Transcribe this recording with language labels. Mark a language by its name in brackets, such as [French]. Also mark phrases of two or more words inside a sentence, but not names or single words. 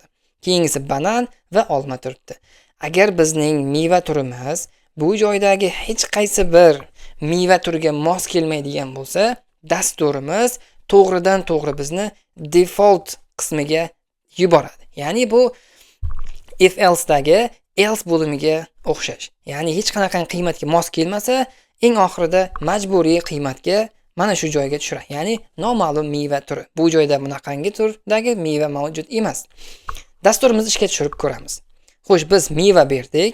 [Uzbek] Keyingisi banan va olma turibdi. Agar bizning meva turimiz bu joydagi hech qaysi bir meva turiga mos kelmaydigan bo'lsa, dasturimiz to'g'ridan to'g'ri bizni default qismiga yuboradi. Ya'ni bu if-else dagi else bo'limiga o'xshash. Ya'ni hech qanaqa qiymatga mos kelmasa, eng oxirida majburiy qiymatga mana shu joyga tushiradi. Ya'ni noma'lum meva turi. Bu joyda bunaqangi turdagi meva mavjud emas. Dasturimizni ishga tushirib ko'ramiz. Xo'sh, biz meva berdik.